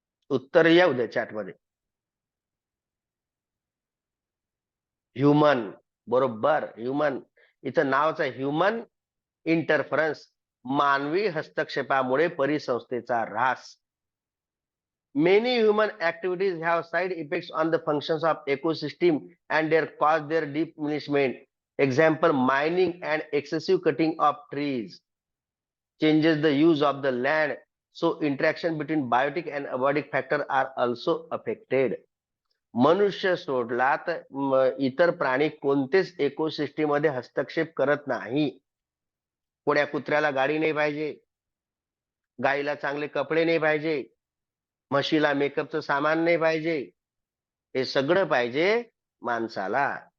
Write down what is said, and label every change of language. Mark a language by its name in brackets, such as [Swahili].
[Marathi] उत्तर येऊ द्या चॅटमध्ये. ह्युमन, बरोबर, ह्युमन. इथं नावाचं ह्युमन इंटरफरन्स, मानवी हस्तक्षेपामुळे परिसंस्थेचा ऱ्हास. [English] Many human activities have side effects on the functions of ecosystem and their cause their diminishment. Example, mining and excessive cutting of trees changes the use of the land. So interaction between biotic and abiotic factor are also affected. [Marathi] मनुष्य सोडला तर इतर प्राणी कोणतेच ecosystem मध्ये हस्तक्षेप करत नाही. कोण्या कुत्र्याला गाडी नाही पाहिजे, गाईला चांगले कपडे नाही पाहिजे, म्हशीला मेकअपचं सामान नाही पाहिजे, हे सगळं पाहिजे माणसाला.